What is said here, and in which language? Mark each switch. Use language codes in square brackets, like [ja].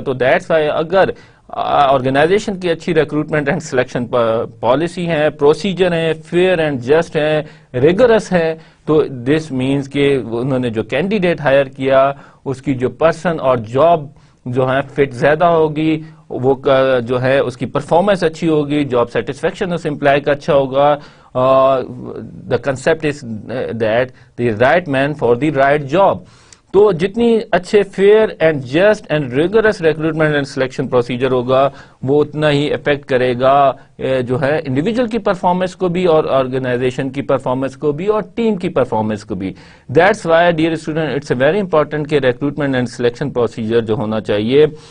[ur] تو that's why اگر organization کی اچھی ریکروٹمنٹ اینڈ سلیکشن پالیسی ہے, پروسیجر ہیں, فیئر اینڈ جسٹ ہیں, ریگرس ہے, تو دس مینس کہ انہوں نے جو کینڈیڈیٹ ہائر کیا اس کی جو پرسن اور جاب جو ہے فٹ زیادہ ہوگی, وہ جو ہے اس کی پرفارمنس اچھی ہوگی, جاب سیٹسفیکشن اس امپلائی کا اچھا ہوگا. [en] The concept is that the right man for the right job. [ur] تو جتنی اچھے fair and just and rigorous recruitment and selection procedure ہوگا وہ اتنا ہی افیکٹ کرے گا جو ہے انڈیویجول کی پرفارمنس کو بھی اور آرگنائزیشن کی پرفارمنس کو بھی اور ٹیم کی پرفارمنس کو بھی. [en] that's why dear student it's a very important [ur] کہ ریکروٹمنٹ اینڈ سلیکشن پروسیجر جو ہونا چاہیے